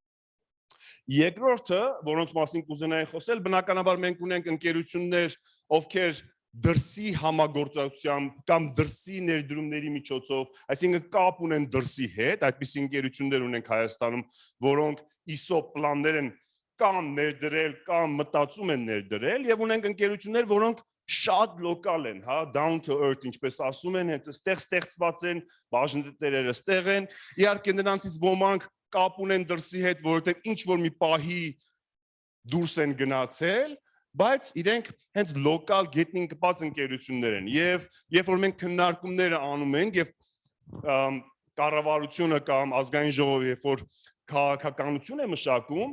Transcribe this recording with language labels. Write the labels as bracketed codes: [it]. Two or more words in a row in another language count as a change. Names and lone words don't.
[hy] Երկրորդը, որոնց մասին կուզենայի խոսել, բնականաբար մենք ունենք ընկերություններ, ովքեր դրսի համագործակցությամբ կամ դրսի ներդրումների միջոցով, այսինքն կապ ունեն դրսի հետ, այդպիսի ընկերություններ ունենք Հայաստանում, որոնք ESOP պլաններ են կամ ներդրել, կամ մտածում են ներդրել, եւ ունենք ընկերություններ, որոնք շատ լոկալ են, հա, [en] down to earth, [hy] ինչպես ասում են, հենց այստեղ ստեղծված են, բաժնետերերը այստեղ են, իհարկե նրանցից ոմանք կապ ունեն դրսի հետ, որովհետեւ ինչ որ մի պահի դուրս են գնացել, բայց իրենք հենց լոկալ գետնին կպած ընկերություններ են եւ երբ որ մենք քննարկումները անում ենք եւ կառավարությունը կամ ազգային ժողովը երբ որ քաղաքականություն է մշակում,